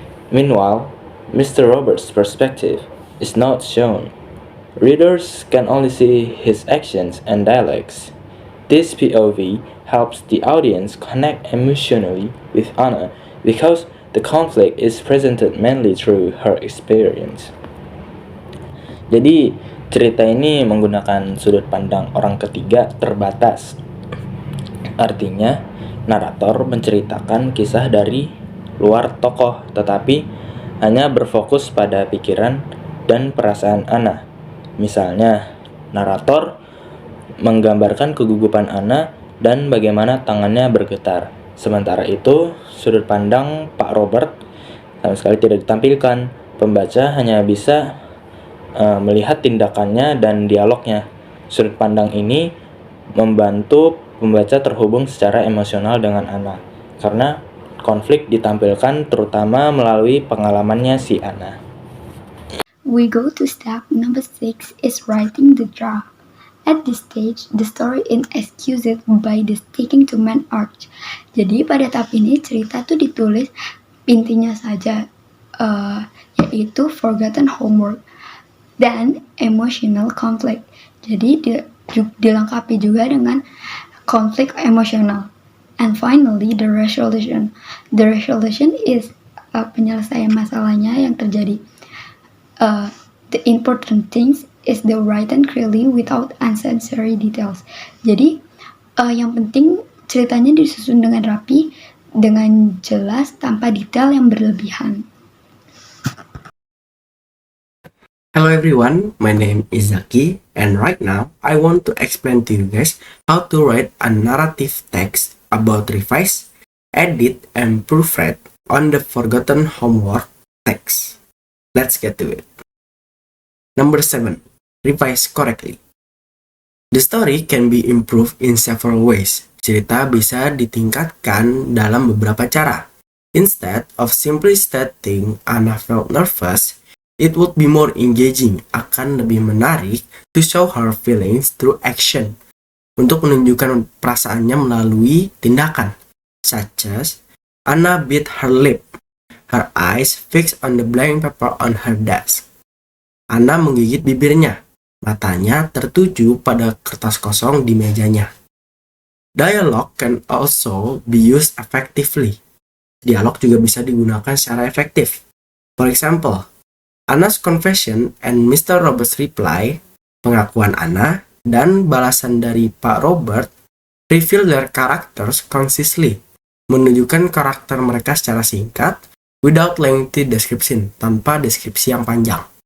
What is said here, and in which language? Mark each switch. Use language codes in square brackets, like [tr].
[en] Meanwhile, Mr. Robert's perspective is not shown. Readers can only see his actions and dialects. This POV helps the audience connect emotionally with Anna because the conflict is presented mainly through her experience. [id] Jadi, cerita ini menggunakan sudut pandang orang ketiga terbatas. Artinya, narator menceritakan kisah dari luar tokoh, tetapi hanya berfokus pada pikiran dan perasaan Anna. Misalnya, narator menggambarkan kegugupan Anna dan bagaimana tangannya bergetar. Sementara itu, sudut pandang Pak Robert sama sekali tidak ditampilkan. Pembaca hanya bisa melihat tindakannya dan dialognya. Sudut pandang ini membantu pembaca terhubung secara emosional dengan Anna, karena konflik ditampilkan terutama melalui pengalamannya si Anna. [en] We go to step number 6 is writing the draft. At this stage, the story is excused by the sticking to man arc. [id] Jadi pada tahap ini cerita tuh ditulis intinya saja, yaitu [en] forgotten homework [id] dan [en] emotional conflict. [id] Jadi dilengkapi juga dengan konflik emosional. [en] And finally, the resolution. The resolution is [id] penyelesaian masalahnya yang terjadi. [en] The important things is the written clearly without unnecessary details. [id] Jadi yang penting ceritanya disusun dengan rapi, dengan jelas tanpa detail yang berlebihan. [en] Hello everyone, my name is Zaki, and right now I want to explain to you guys how to write a narrative text about revise, edit, and proofread on the forgotten homework text. Let's get to it. Number 7. Revise correctly. The story can be improved in several ways. [id] Cerita bisa ditingkatkan dalam beberapa cara. [en] Instead of simply stating Anna felt nervous, it would be more engaging, [id] akan lebih menarik [en] to show her feelings through action, [id] untuk menunjukkan perasaannya melalui tindakan, [en] such as Anna bit her lip, her eyes fixed on the blank paper on her desk. [id] Anna menggigit bibirnya, matanya tertuju pada kertas kosong di mejanya. [en] Dialogue can also be used effectively. [id] Dialog juga bisa digunakan secara efektif. [en] For example, Anna's confession and Mr. Robert's reply, [id] pengakuan Anna dan balasan dari Pak Robert, [en] reveal their characters concisely, [id] menunjukkan karakter mereka secara singkat, [en] without lengthy description, [id] tanpa deskripsi yang panjang.